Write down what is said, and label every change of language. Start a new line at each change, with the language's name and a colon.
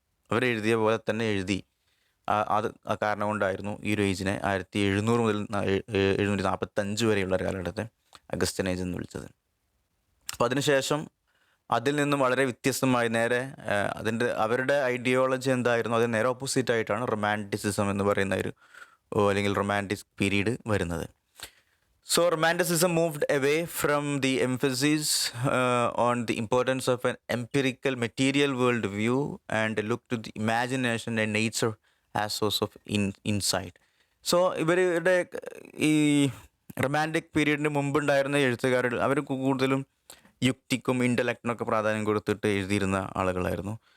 Malayalam: അവരെഴുതിയ പോലെ തന്നെ എഴുതി. അത് ആ കാരണം കൊണ്ടായിരുന്നു ഈ ഒരു ഏജിനെ 1700 മുതൽ 1745 വരെയുള്ള ഒരു കാലഘട്ടത്തെ അഗസ്റ്റൻ ഏജ് എന്ന് വിളിച്ചത്. അപ്പോൾ അതിനുശേഷം അതിൽ നിന്നും വളരെ വ്യത്യസ്തമായി നേരെ അവരുടെ ഐഡിയോളജി എന്തായിരുന്നു അതിന് നേരെ ഓപ്പോസിറ്റ് ആയിട്ടാണ് റൊമാൻറ്റിസിസം എന്ന് പറയുന്ന ഒരു അല്ലെങ്കിൽ റൊമാൻറ്റിക് പീരീഡ് വരുന്നത്.
English: So Romanticism moved away from the emphasis on the importance of an empirical material world view and looked to the imagination and nature as source of insight.
Malayalam: So ഇവരുടെ ഈ romantic പീരീഡിന് മുമ്പുണ്ടായിരുന്ന എഴുത്തുകാർ അവർ കൂടുതലും യുക്തിക്കും ഇൻ്റലക്റ്റിനൊക്കെ പ്രാധാന്യം കൊടുത്തിട്ട് എഴുതിയിരുന്ന ആളുകളായിരുന്നു.